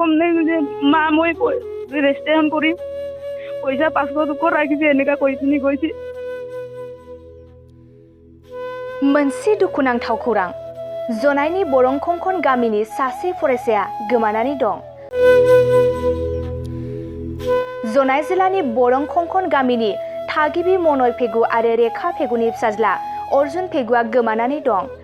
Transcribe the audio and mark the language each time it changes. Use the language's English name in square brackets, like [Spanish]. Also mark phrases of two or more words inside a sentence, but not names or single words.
[Assamese] কম নাই যে মা মই ৰেজিষ্ট্ৰেশ্যন কৰিম পইচা 500 টকা ৰাখিছে এনেকা কৈ পিনি গৈছে [Bodo] मोनसे दुखुनांथाव खौरां जनायनि बरंखंखन गामिनि सासे फरायसाया गोमानानै दं। जनाय जिल्लानि बरंखंखन गामिनि थागिबि मनय फेगु आरो रेखा फेगुनि फिसाज्ला अर्जुन फेगुआ गोमानानै दं।